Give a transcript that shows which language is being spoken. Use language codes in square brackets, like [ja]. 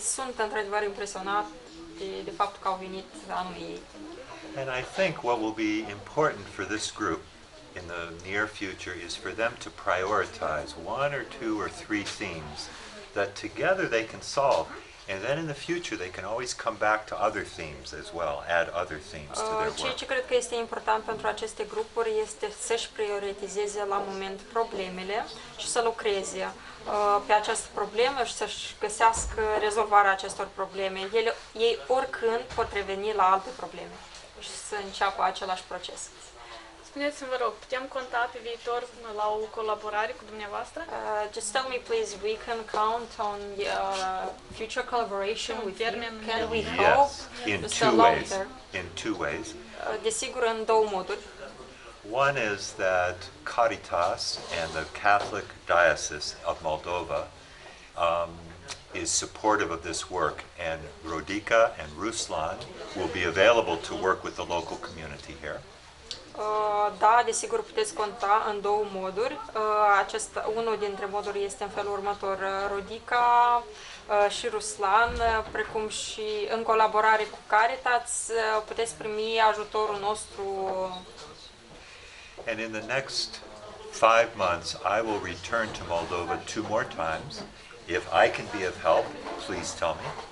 [ro] Sunt într-adevăr impresionat de faptul că au venit anul ei. [en] And I think what will be important for this group in the near future is for them to prioritize 1 or 2 or 3 themes that together they can solve. And then in the future they can always come back to other themes as well, add other themes to their [ro] Ceea [en] work. [ro] ce cred că este important pentru aceste grupuri este să-și prioritizeze la moment problemele și să lucreze pe această problemă și să-și găsească rezolvarea acestor probleme. Ei oricând pot reveni la alte probleme și să înceapă același proces. Spuneți-mi, vă rog, putem conta pe viitor la o colaborare cu dumneavoastră? [en] Just tell me, please, we can count on future collaboration with you. Can we hope? Yes, in 2 ways. In 2 ways. [ro] Desigur, în două moduri. [en] One is that Caritas and the Catholic Diocese of Moldova is supportive of this work, and Rodica and Ruslan will be available to work with the local community here. [ro] Da, desigur puteți conta în două moduri. Unul dintre moduri este în felul următor. Rodica și Ruslan, precum și în colaborare cu Caritas, puteți primi ajutorul nostru. [en] And in the next 5 months, I will return to Moldova 2 more times. If I can be of help, please tell me.